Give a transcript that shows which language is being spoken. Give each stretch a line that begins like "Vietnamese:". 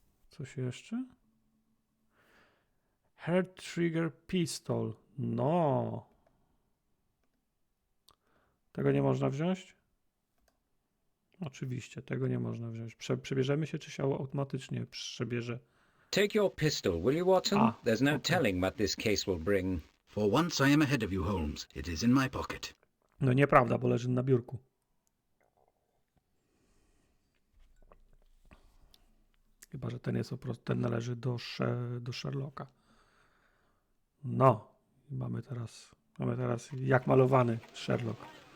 Polish: Coś jeszcze?
English: Hair trigger pistol. No.
Polish: Tego nie można wziąć? Oczywiście, tego nie można wziąć. Przebierzemy się, czy się automatycznie przebierze?
English: Take your pistol, will you, Watson? There's no telling what this case will bring. For once I am ahead of you, Holmes. It is in my pocket.
Polish: No nieprawda, bo leży na biurku. Chyba że ten jest po prostu, ten należy do Sherlocka. No, mamy teraz jak malowany Sherlock.